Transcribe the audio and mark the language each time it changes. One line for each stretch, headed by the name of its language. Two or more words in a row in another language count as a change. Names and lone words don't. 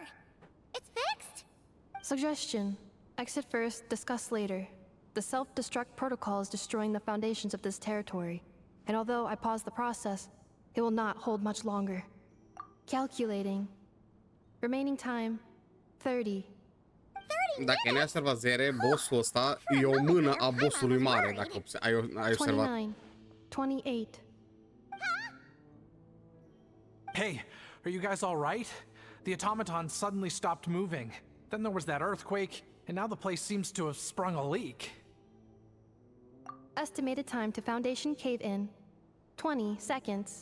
English: It's fixed? Suggestion. Exit first, discuss later. The self-destruct protocol is destroying the foundations of this territory. And although I paused the process, it will not hold much longer. Calculating. Remaining time, 30.
Romanian: Dacă ne-ai observat, Zere, bossul ăsta e o mână a bossului mare, dacă ai observat.
English: 29. 28. Hey, are you guys all right? The automaton suddenly stopped moving. Then there was that earthquake, and now the place seems to have sprung a leak. Estimated time to Foundation cave in, 20 seconds.